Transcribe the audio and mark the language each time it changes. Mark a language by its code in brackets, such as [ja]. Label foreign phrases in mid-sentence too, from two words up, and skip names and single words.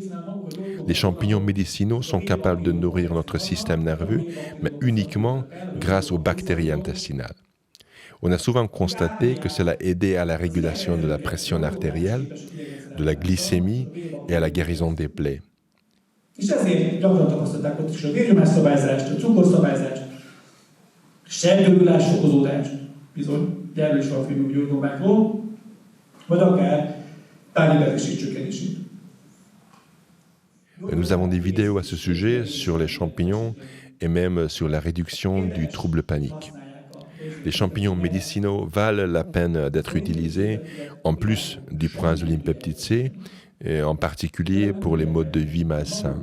[fr] Les champignons médicinaux sont capables de nourrir notre système nerveux, mais uniquement grâce aux bactéries intestinales. On a souvent constaté que cela aidait à la régulation de la pression artérielle, de la glycémie et à la guérison des plaies. [hu] És ezért gyakran tapasztalták ott is a vérnyomásszabályzást, a cukorszabályzást, sejtdögülés fokozódást, bizony, erről is van filmünk gyógygombákról, vagy akár tárgyi betegség csökkenését. [fr] Nous avons des vidéos à ce sujet sur les champignons et même sur la réduction du trouble panique. Les champignons médicinaux valent la peine d'être utilisés en plus du proinsuline peptide C, et en particulier pour les modes de vie malsains.